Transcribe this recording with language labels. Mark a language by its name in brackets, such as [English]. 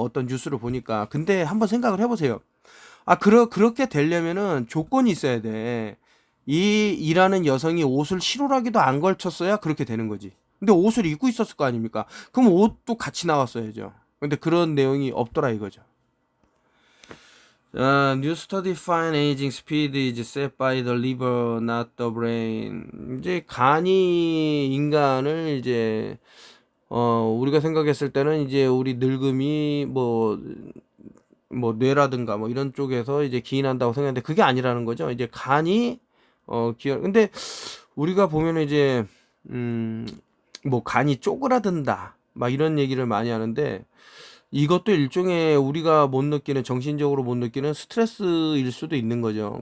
[Korean] 어떤 뉴스를 보니까. 근데 한번 생각을 해보세요. 그렇게 되려면은 조건이 있어야 돼. 이 일하는 여성이 옷을 실오라기도 안 걸쳤어야 그렇게 되는 거지. 근데 옷을 입고 있었을 거 아닙니까? 그럼 옷도 같이 나왔어야죠. 근데 그런 내용이 없더라 이거죠. [English] New study find aging speed is set by the liver, not the brain. [Korean] 이제 간이 인간을 이제 우리가 생각했을 때는 이제 우리 늙음이 뭐 뇌라든가 뭐 이런 쪽에서 이제 기인한다고 생각했는데 그게 아니라는 거죠. 이제 간이 근데 우리가 보면 이제 뭐 간이 쪼그라든다 막 이런 얘기를 많이 하는데 이것도 일종의 우리가 못 느끼는 정신적으로 못 느끼는 스트레스일 수도 있는 거죠.